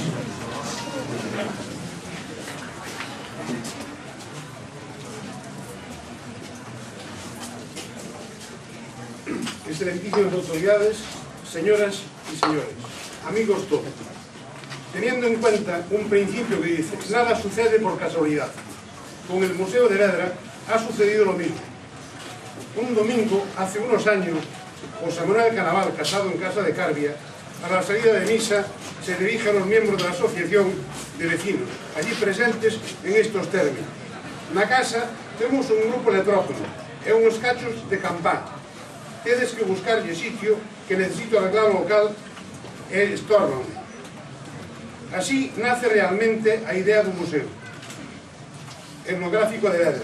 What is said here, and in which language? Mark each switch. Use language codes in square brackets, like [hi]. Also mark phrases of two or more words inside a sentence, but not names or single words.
[es] Excelentísimas autoridades, señoras y señores, amigos todos, teniendo en cuenta un principio que dice nada sucede por casualidad, con el Museo de Vedra ha sucedido lo mismo. Un domingo, hace unos años, José Manuel Canaval, casado en casa de Carbia, a la salida de misa se dirige a los miembros de la asociación de vecinos, allí presentes en estos términos. [gl] Na casa temos un grupo electrógeno e uns cachos de campán. Tedes que buscarlle sitio que necesito arreglar o local e estorban. Así nace realmente a idea do museo etnográfico de Vedra.